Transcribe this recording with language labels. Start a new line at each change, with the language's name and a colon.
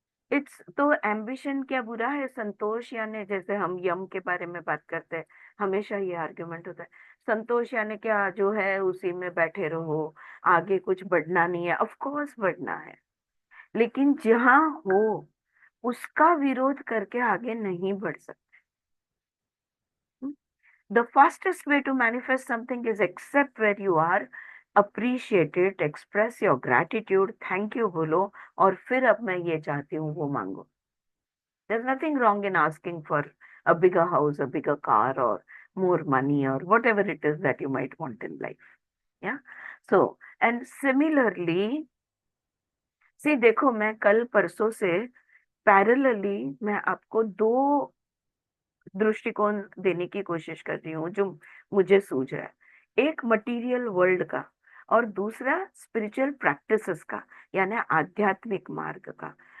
English: It's
Hindi: तो ambition क्या बुरा है? संतोष यानी, जैसे हम यम के बारे में बात करते हैं, हमेशा ये आर्गुमेंट होता है, संतोष यानी क्या, जो है उसी में बैठे रहो, आगे कुछ बढ़ना नहीं है। ऑफ कोर्स बढ़ना है, लेकिन जहां हो उसका विरोध करके आगे नहीं बढ़ सकते।
English: The fastest way to manifest something is accept where you are, appreciate it, express your gratitude, thank you
Hindi: बोलो, और फिर अब मैं ये चाहती हूँ वो मांगो।
English: There's nothing wrong in asking for a bigger house, a bigger car, or more money, or whatever it is that you might want in life. Yeah. So, and similarly, see,
Hindi: देखो, मैं कल परसों से पैरेलली मैं आपको दो दृष्टिकोण देने की कोशिश कर रही हूँ जो मुझे सूझ रहा है। एक मटेरियल वर्ल्ड का और दूसरा स्पिरिचुअल प्रैक्टिसेस का, यानी आध्यात्मिक मार्ग का।